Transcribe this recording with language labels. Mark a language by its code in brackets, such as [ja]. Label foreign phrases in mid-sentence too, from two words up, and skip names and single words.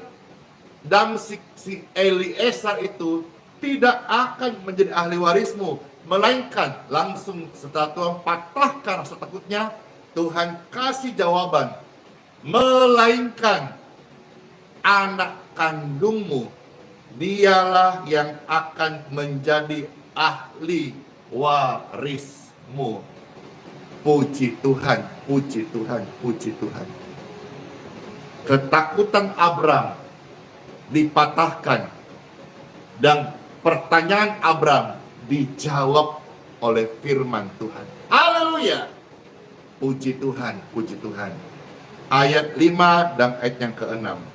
[id] Damsyik si Eliezer itu tidak akan menjadi ahli warismu, melainkan langsung setelah Tuhan patahkan rasa takutnya, Tuhan kasih jawaban, melainkan anak kandungmu dialah yang akan menjadi ahli warismu. Puji Tuhan, puji Tuhan, puji Tuhan. Ketakutan Abraham dipatahkan dan pertanyaan Abraham dijawab oleh firman Tuhan. Haleluya. Puji Tuhan, puji Tuhan. Ayat 5 dan ayat yang ke-6.